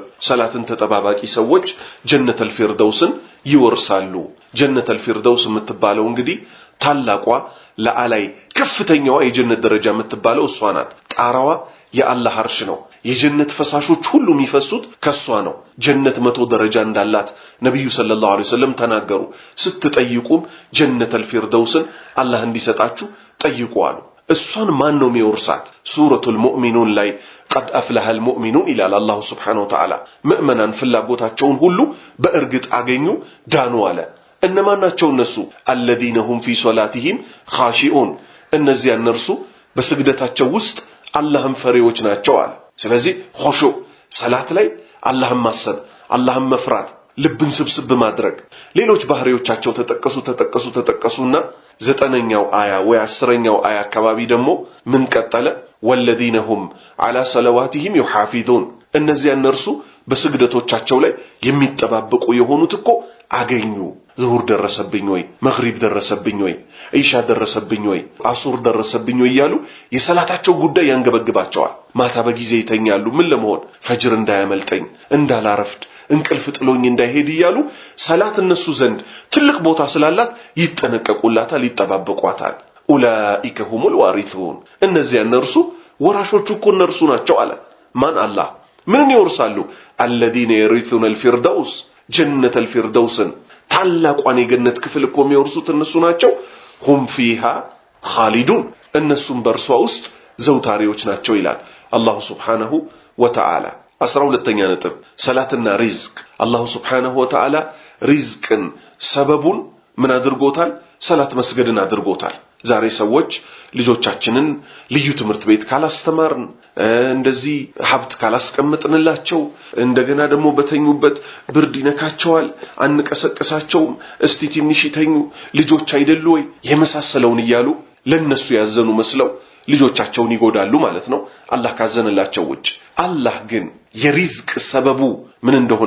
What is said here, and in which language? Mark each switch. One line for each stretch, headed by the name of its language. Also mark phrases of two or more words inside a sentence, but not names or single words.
Amharic: ሰላትን ተጠባባቂ ሰዎች
Arabic: جنة الفردوس
Amharic: ይወርሳሉ።
Arabic: جنة الفردوس
Amharic: የምትባለው እንግዲህ ታላቋ ለአላይ ከፍተኛዋ የጀነት ደረጃ የምትባለው እሷ ናት። ጣራዋ የአላህ አርሽ ነው። የጀነት ፈሳሾች ሁሉ የሚፈሱት ከሷ ነው። ጀነት 100 ደረጃ እንዳላት ነብዩ ሰለላሁ ዐለይሂ ወሰለም ተናገሩ። ስትጠይቁም
Arabic: جنة الفردوس
Amharic: አላህ እንዲሰጣችሁ ጠይቁ አሉ። እሷን ማን ነው የሚወርሳት? ሱረቱል ሙእሚኑን ላይ
Arabic: قد أفلح المؤمنون
Amharic: ይላል
Arabic: الله سبحانه وتعالى።
Amharic: ሙእመናን ፍላጎታቸውን ሁሉ በእርግጥ አገኙ ዳኑ አለ። እነማን ናቸው እነሱ?
Arabic: الذين هم في صلاتهم خاشعون
Amharic: እነዚያ እነርሱ በስግደታቸው ውስጥ አላህን ፈሪዎች ናቸው አለ። ስለዚህ ኹሹዕ ሰላት ላይ አላህን ማሰብ አላህን መፍራት ልብን ስብስብ ማድረግ ሌሎች ባህሪዎቻቸው ተጠቀሱና 9ኛው አያ ወይ 10ኛው አያ አካባቢ ደግሞ ምን ቀጠለ?
Arabic: والذين هم على صلواتهم يحافظون
Amharic: እነዚያ እነርሱ በስግደቶቻቸው ላይ የሚጠባበቁ የሆኑት እኮ አገኙ። ዙሁር ደረሰብኝ ወይ መግሪብ ደረሰብኝ ወይ ኢሻ ደረሰብኝ ወይ አሱር ደረሰብኝ ወይ ያሉ የሰላታቸው ጉዳይ ያንገበግባቸዋል። ማታ በጊዜ ይተኛሉ። ምን ለመሆን ፈጅር እንዳያመልጠኝ እንዳላረፍድ እንቅልፍ ጥሎኝ እንዳይሄድ ይያሉ ሰላት እነሱ ዘንድ ትልቅ ቦታ ስላላት ይጠነቀቁላታል ይጠባበቋታል።
Arabic: أولئك هم الوارثون
Amharic: እነዚያ እነርሱ ወራሾቹ እኮ እነርሱ ናቸው አለ። ማን? አላህ። ምንን ይወርሳሉ?
Arabic: الذين يرثون الفردوس جنة الفردوس
Amharic: ታላቋን የገነት ክፍል እኮ የሚወርሱት እነሱ ናቸው።
Arabic: هم فيها خالدون
Amharic: እነሱም በእርሷ ውስጥ ዘውታሪዎች ናቸው ይላል
Arabic: الله سبحانه وتعالى።
Amharic: 12ኛ ነጥብ ሰላትና ሪዝቅ።
Arabic: الله سبحانه وتعالى
Amharic: ሪዝቅን ሰበቡን ምን አድርጎታል? ሰላት መስገድን አድርጎታል። ዛሬ ሰዎች ልጆቻችንን ልዩ ትምህርት ቤት ካላስተማርን፣ እንደዚህ ሀብት ካላስቀምጥንላቸው፣ እንደገና ደግሞ በተኙበት ብርድ ይነካቸዋል፣ አንቀሰቀሳቸውም፣ እስቲ ትንሽ ይተኙ ልጆች አይደሉ ወይ የመሳሰለውን እያሉ ለነሱ ያዘኑ መስለው ልጆቻቸውን ይጎዳሉ ማለት ነው አላህ ካዘነላቸው ውጭ። አላህ ግን የሪዝቅ ሰበቡ ምን እንደሆነ